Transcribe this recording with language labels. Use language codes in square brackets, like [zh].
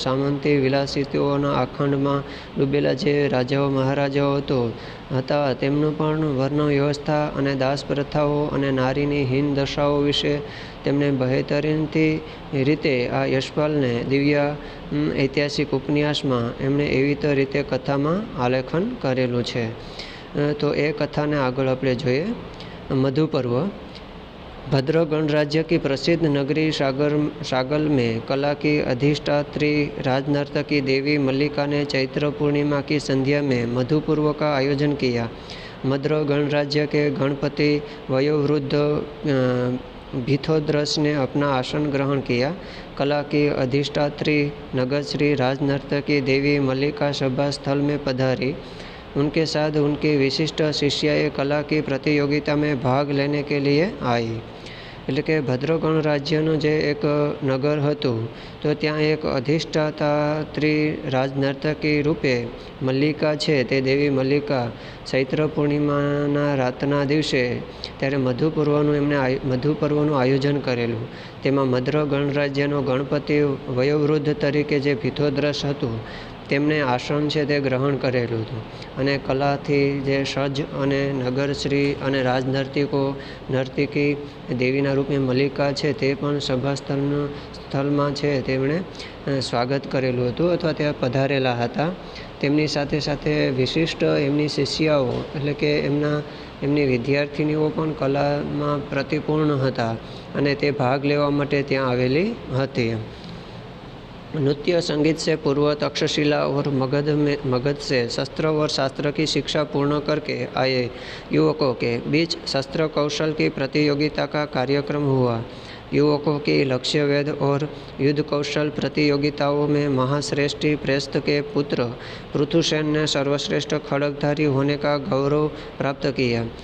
[gu] સામંતી વિલાસિતોના આખંડમાં ડૂબેલા જે રાજાઓ મહારાજાઓ હતા, તેમનું પણ વર્ણ વ્યવસ્થા અને દાસ પ્રથાઓ અને નારીની હીન દશાઓ વિશે તેમણે બહેતરીનથી રીતે આ યશપાલને દિવ્યા ઐતિહાસિક ઉપન્યાસમાં એમણે એવી તો રીતે કથામાં આલેખન કરેલું છે। તો એ કથાને આગળ આપણે જોઈએ। મધુપર્વ। [hi] भद्र गणराज्य की प्रसिद्ध नगरी सागल में कला की अधिष्ठात्री राजनर्तकी देवी मल्लिका ने चैत्र पूर्णिमा की संध्या में मधुपर्व का आयोजन किया। मद्र गणराज्य के गणपति वयोवृद्ध भिथोद्रस ने अपना आसन ग्रहण किया। कला की अधिष्ठात्री नगरश्री राजनर्तकी देवी मल्लिका सभा स्थल में पधारी। उनके साथ उनकी विशिष्ट शिष्याएँ कला की प्रतियोगिता में भाग लेने के लिए आई। [gu] એટલે કે ભદ્ર ગણરાજ્યનું જે એક નગર હતું, તો ત્યાં એક અધિષ્ઠાત્રી રાજનર્તકી રૂપે મલ્લિકા છે, તે દેવી મલ્લિકા ચૈત્ર પૂર્ણિમાના રાતના દિવસે ત્યારે મધુપર્વનું આયોજન કરેલું। તેમાં મદ્ર ગણરાજ્યનો ગણપતિ વયોવૃદ્ધ તરીકે જે પિથોદ્રસ હતું, તેમણે આસન છે તે ગ્રહણ કરેલું હતું અને કલાથી જે સજ્જ અને નગરશ્રી અને નર્તિકી દેવીના રૂપે મલ્લિકા છે તે પણ સભા સ્થળમાં છે તેમણે સ્વાગત કરેલું હતું અથવા ત્યાં પધારેલા હતા। તેમની સાથે સાથે વિશિષ્ટ એમની શિષ્યાઓ એટલે કે એમની વિદ્યાર્થિનીઓ પણ કલામાં પ્રતિપૂર્ણ હતા અને તે ભાગ લેવા માટે ત્યાં આવેલી હતી। [hi] नृत्य संगीत से पूर्व तक्षशिला और मगध से शस्त्र और शास्त्र की शिक्षा पूर्ण करके आए युवकों के बीच शस्त्र कौशल की प्रतियोगिता का कार्यक्रम हुआ। युवकों की लक्ष्य वेद और युद्ध कौशल प्रतियोगिताओं में महाश्रेष्ठी प्रेस्त के पुत्र पृथुसेन ने सर्वश्रेष्ठ खड्गधारी होने का गौरव प्राप्त किया।